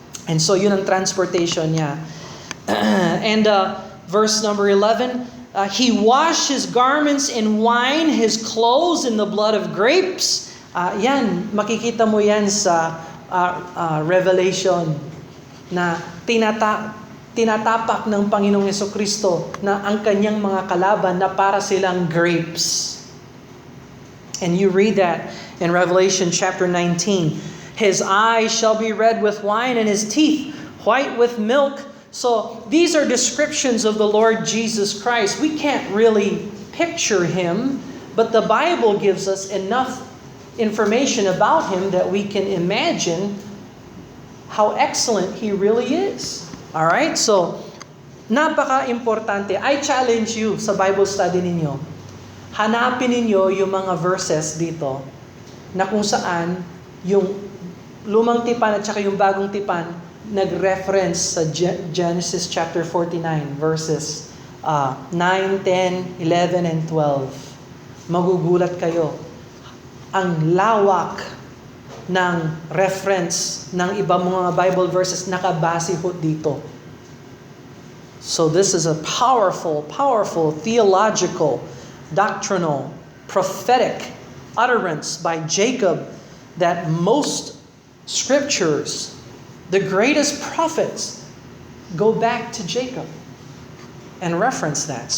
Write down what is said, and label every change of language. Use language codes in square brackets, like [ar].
[en] And so [tl] yun ang transportation niya. [en] And verse number 11, he washed his garments in wine, his clothes in the blood of grapes. [tl] Yan, makikita mo yan sa Revelation na tinatapak ng Panginoong Hesukristo na ang kanyang mga kalaban na para silang grapes. [en] And you read that in Revelation chapter 19. His eyes shall be red with wine, and his teeth white with milk. So these are descriptions of the Lord Jesus Christ. We can't really picture him, but the Bible gives us enough information about him that we can imagine how excellent he really is. All right? So, [tl] napaka-importante. [en] I challenge you sa Bible study ninyo. [tl] Hanapin ninyo yung mga verses dito na kung saan yung lumang tipan at saka yung bagong tipan nag-reference sa Genesis chapter 49 verses 9, 10, 11, and 12. Magugulat kayo. Ang lawak ng reference ng ibang mga Bible verses nakabase ho dito. [en] So this is a powerful theological, doctrinal, prophetic utterance by Jacob that most scriptures, the greatest prophets, go back to Jacob and reference that.